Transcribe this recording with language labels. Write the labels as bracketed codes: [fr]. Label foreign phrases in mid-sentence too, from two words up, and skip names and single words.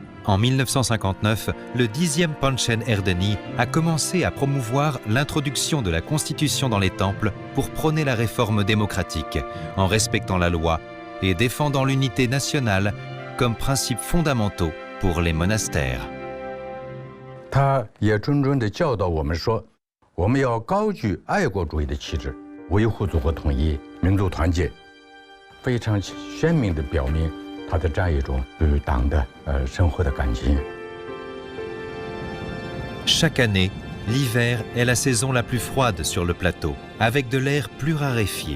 [fr] En 1959, le 10e Panchen Erdeni a commencé à promouvoir l'introduction de la Constitution dans les temples pour prôner la réforme démocratique, en respectant la loi et défendant l'unité nationale comme principes fondamentaux pour les monastères. [zh] 他也谆谆地教导我们说，我们要高举爱国主义的旗帜，维护祖国统一、民族团结，非常鲜明地表明他的这样一种对于党的生活的感情。 [fr] Chaque année, l'hiver est la saison la plus froide sur le plateau, avec de l'air plus raréfié.